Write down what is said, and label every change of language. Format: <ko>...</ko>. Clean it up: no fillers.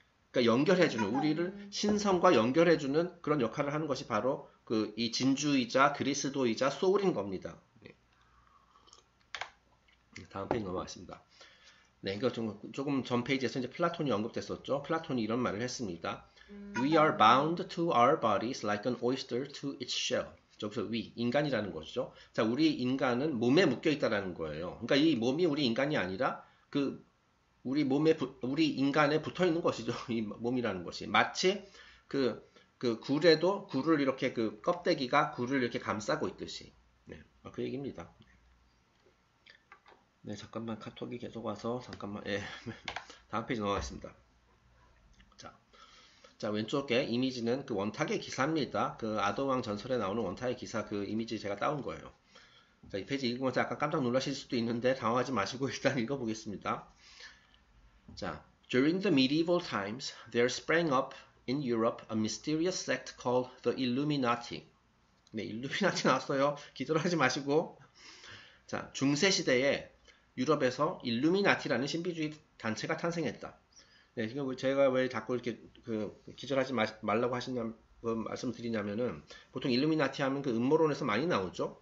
<ko>그러니까 연결해주는 우리를 신성과 연결해주는 그런 역할을 하는 것이 바로 그 이 진주이자 그리스도이자 소울인 겁니다. 네. 다음 페이지 넘어가겠습니다. 네, 이거 조금 전 페이지에서 이제 플라톤이 언급됐었죠. 플라톤이 이런 말을 했습니다.</ko> <en>We are bound to our bodies like an oyster to its shell.</en> <ko>저기서 we, 인간이라는 것이죠. 자, 우리 인간은 몸에 묶여 있다라는 거예요. 그러니까 이 몸이 우리 인간이 아니라 그 우리 몸에 우리 인간에 붙어 있는 것이죠. 이 몸이라는 것이 마치 그 굴에도 굴을 이렇게 그 껍데기가 굴을 이렇게 감싸고 있듯이. 네, 그 얘기입니다. 네, 잠깐만 카톡이 계속 와서 잠깐만. 예, 다음 페이지 넘어가겠습니다. 자, 왼쪽에 이미지는 그 원탁의 기사입니다. 그 아도왕 전설에 나오는 원탁의 기사 그 이미지 제가 따온 거예요. 자, 이 페이지 읽으면서 약간 깜짝 놀라실 수도 있는데 당황하지 마시고 일단 읽어보겠습니다.</ko> <en>자, During the medieval times, there sprang up in Europe a mysterious sect called the Illuminati.</en> <ko>네, 일루미나티 나왔어요. 기절하지 마시고. 자, 중세 시대에 유럽에서 일루미나티라는 신비주의 단체가 탄생했다. 네, 지금 제가 왜 자꾸 이렇게 기절하지 말라고 말씀드리냐면은 보통 일루미나티 하면 그 음모론에서 많이 나오죠.</ko>